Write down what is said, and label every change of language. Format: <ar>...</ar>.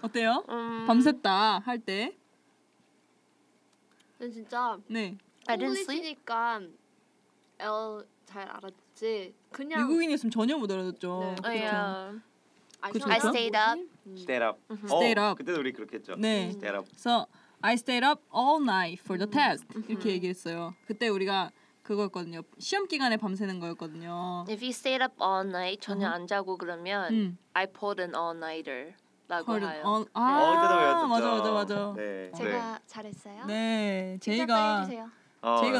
<ko>어때요? 밤샜다 할 때. 난 진짜. 네. 홍글리시니까 L 잘 알았지. 그냥 미국인이었으면 전혀 못 알아듣죠. 네. 그렇죠.</ko> <en>I stayed up. Stayed up. Stayed up.</en> <ko>그때도 우리 그렇게 했죠. 네.</ko> <en>Stayed up. So I stayed up all night for the test.</en> <ko>이렇게 얘기했어요. 그때 우리가 그거였거든요. 시험 기간에 밤새는 거였거든요.</ko> <en>If you stayed up all night</en> <ko>전혀 안 자고 그러면</ko> <en>I pulled an all-nighter.</en> <ko>라고 해요. 아, 네. 맞아, 맞아, 맞아. 네. 제가 잘했어요. 네, 제이가. 제이가</ko>